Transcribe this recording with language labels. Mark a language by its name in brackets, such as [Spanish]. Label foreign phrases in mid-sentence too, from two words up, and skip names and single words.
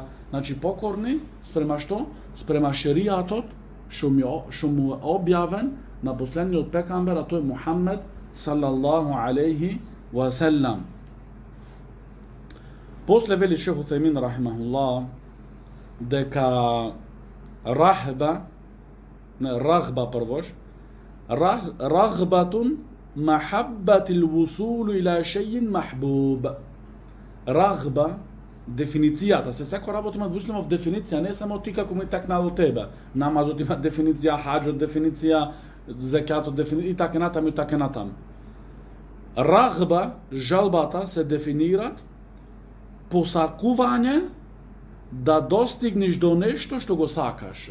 [Macedonian] Значи покорни спрема што? Спрема шеријатот што му е објавен на последниот пекамбер, а тој Мухаммед [Arabic] صلى الله عليه وسلم. [Macedonian] После вели Шейх Утхаймин рахимахуллах дека рагба првош, [Arabic] رغبة محبة الوصول إلى شيء محبوب. [Macedonian] Рагба, дефиницијата, се секој работа има вуслимов дефиниција, не само ти како ми такна до тебе. Намазот има дефиниција, хаџот дефиниција, зекјатот дефиниција и така натам и така натам. Рагба, жалбата се дефинират посакување да достигнеш до нешто што го сакаш.